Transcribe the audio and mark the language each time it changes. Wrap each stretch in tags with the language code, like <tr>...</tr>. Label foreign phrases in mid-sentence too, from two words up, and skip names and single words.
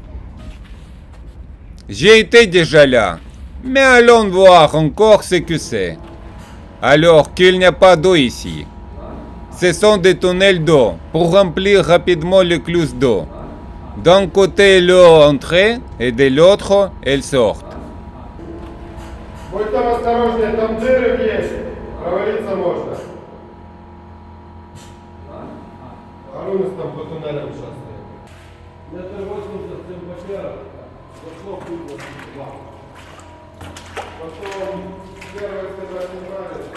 <fr>J'ai été déjà là, mais allons voir encore ce que c'est. Alors qu'il n'y a pas d'eau ici. Ce sont des tunnels d'eau pour remplir rapidement l'écluse d'eau. D'un côté l'eau entre et de l'autre elle sort.</fr> <ru>Будь там осторожнее, там дыры есть. Провалиться можно. Арунис там по туннелям шастает. Потом первое сказать не нравится.</ru>